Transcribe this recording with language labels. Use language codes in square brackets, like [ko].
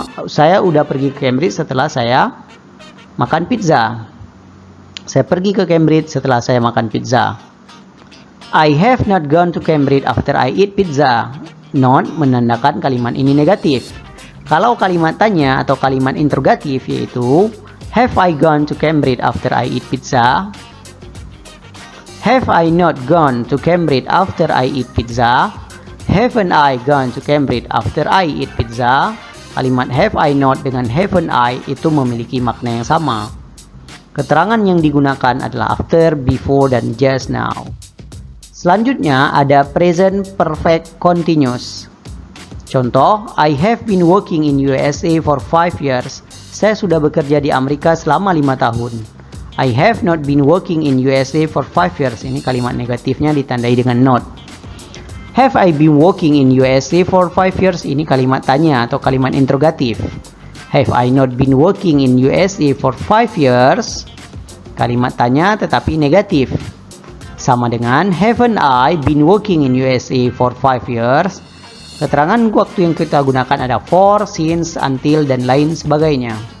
[id] Saya udah pergi ke Cambridge setelah saya makan pizza. Saya pergi ke Cambridge setelah saya makan pizza. [en] I have not gone to Cambridge after I eat pizza. [id] Not menandakan kalimat ini negatif. Kalau kalimat tanya atau kalimat interrogatif yaitu [en] have I gone to Cambridge after I eat pizza? Have I not gone to Cambridge after I eat pizza? Haven't I gone to Cambridge after I eat pizza? [id] Kalimat have I not dengan haven't I itu memiliki makna yang sama. Keterangan yang digunakan adalah after, before, dan just now. Selanjutnya ada present perfect continuous. [en] Contoh, I have been working in USA for 5 years. [id] Saya sudah bekerja di Amerika selama 5 tahun. [en] I have not been working in USA for 5 years. [id] Ini kalimat negatifnya ditandai dengan not. [en] Have I been working in USA for 5 years? [id] Ini kalimat tanya atau kalimat interrogatif. [en] Have I not been working in USA for 5 years? [id] Kalimat tanya tetapi negatif. Sama dengan [en] haven't I been working in USA for 5 years? [id] Keterangan waktu yang kita gunakan ada for, since, until, dan lain sebagainya.